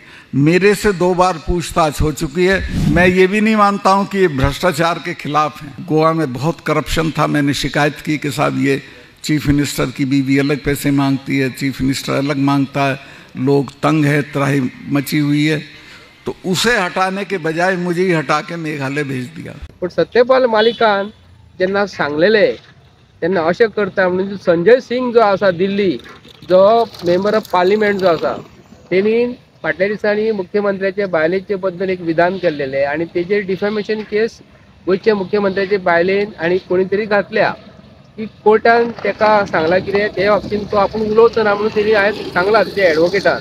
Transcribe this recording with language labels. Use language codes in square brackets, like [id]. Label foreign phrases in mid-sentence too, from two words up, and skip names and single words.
[hi] मेरे से 2 बार पूछताछ हो चुकी है। मैं ये भी नहीं मानता हूँ कि ये भ्रष्टाचार के खिलाफ हैं। गोवा में बहुत करप्शन था, मैंने शिकायत की कि साहब ये [en] chief minister [hi] की बीवी अलग पैसे मांगती है, [en] chief minister [hi] अलग मांगता है, लोग तंग है, त्राही मची हुई है। तो उसे हटाने के बजाय मुझे ही हटा के मेघालय भेज दिया। [kok] पण सत्यपाल मालिकान जेन्ना सांगलेलें तेन्ना अशें करता म्हणून संजय सिंग जो आसा दिल्ली, जो [en] member of parliament [kok] जो आसा, तेणी फाटल्या दिसांनी मुख्यमंत्र्याच्या बायलेचे बद्दल एक विधान केल्लेलें आनी तेजेर [en] defamation case [kok] गोंयच्या मुख्यमंत्र्याचे बायलेन आनी कोणी तरी घातल्या की कोर्टान तेका सांगलां कितें ते बाबतींत तो आपूण उलोवचो ना म्हणून तेणी आयज सांगलां तेच्या एडवोकेटान.